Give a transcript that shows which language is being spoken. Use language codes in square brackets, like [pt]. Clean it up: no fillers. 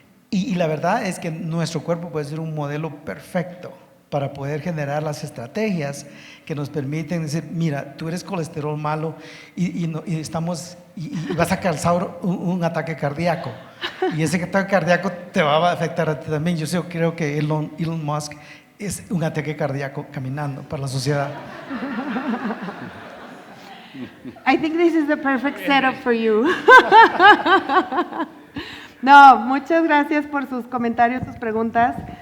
[es] Y la verdad es que nuestro cuerpo puede ser un modelo perfecto para poder generar las estrategias que nos permiten decir, mira, tú eres colesterol malo y vas a causar un ataque cardíaco. Y ese ataque cardíaco te va a afectar a ti también. Yo creo que Elon Musk es un ataque cardíaco caminando para la sociedad. [en] I think this is the perfect setup for you. [es] No, muchas gracias por sus comentarios, sus preguntas.